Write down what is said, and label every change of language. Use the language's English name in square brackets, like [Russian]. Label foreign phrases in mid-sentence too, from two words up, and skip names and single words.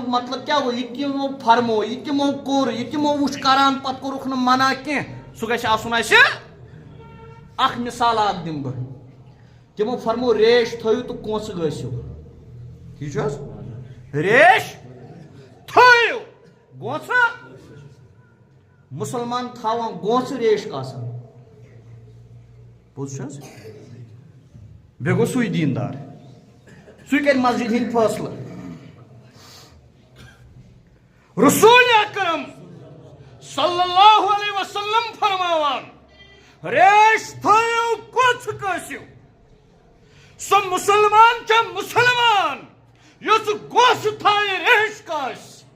[Kashmiri] مطلب کیا گو یہ تمو فرمو یہ تمو کور یہ تمو وچ کران پت کورک نہ منع کی سہ گژھِ آسُن اسہِ اخ مثال اکھ دم بہ تمو فرمو ریش تھٲیِو تہٕ کونٛسہٕ گٔژھِو ٹھیک چھُ حظ ریش تھٲیِو گونٛسہٕ مسلمان تھاوان گونٛسہٕ ریش کاسان پوٚز چھُ حظ بیٚیہِ گوٚو سُے دیندار سُے کرِ مسجد ہٕنٛدۍ فٲصلہٕ رسول اکرم [Arabic] صلی اللہ علیہ وسلم [Kashmiri] فرماوان ریش تھٲیِو کونٛسہٕ کٲسِو سُہ مسلمان چھا مسلمان یُس گونٛسہٕ تھایہِ ریش کاسہِ